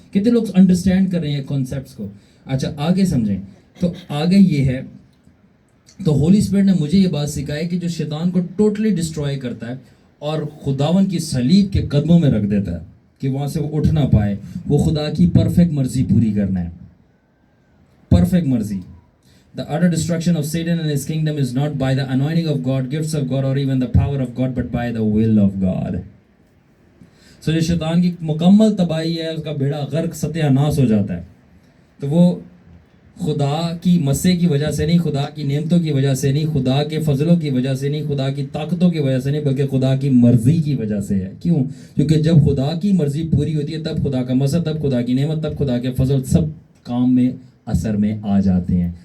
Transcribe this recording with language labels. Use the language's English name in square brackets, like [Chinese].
[Urdu] کتنے لوگ انڈرسٹینڈ کر رہے ہیں کانسیپٹس کو. اچھا آگے سمجھیں, تو آگے یہ ہے, تو ہولی اسپرٹ نے مجھے یہ بات سکھائی کہ جو شیطان کو ٹوٹلی ڈسٹروائے کرتا ہے اور خداون کی صلیب کے قدموں میں رکھ دیتا ہے کہ وہاں سے وہ اٹھ نہ پائے, وہ خدا کی پرفیکٹ مرضی پوری کرنا ہے. پرفیکٹ مرضی. [English] The utter destruction of Satan and his kingdom is not by the anointing of God, gifts of God, or even the power of God, but by the will of God. [Urdu] So جو شیطان کی مکمل تباہی ہے, اس کا بیڑا غرق ستیہ ناس ہو جاتا ہے, تو وہ خدا کی مسے کی وجہ سے نہیں, خدا کی نعمتوں کی وجہ سے نہیں, خدا کے فضلوں کی وجہ سے نہیں, خدا کی طاقتوں کی وجہ سے نہیں, بلکہ خدا کی مرضی کی وجہ سے ہے. کیوں؟ کیونکہ جب خدا کی مرضی پوری ہوتی ہے تب خدا کا مسا, تب خدا کی نعمت, تب خدا کے فضل سب کام میں اثر میں آ جاتے ہیں.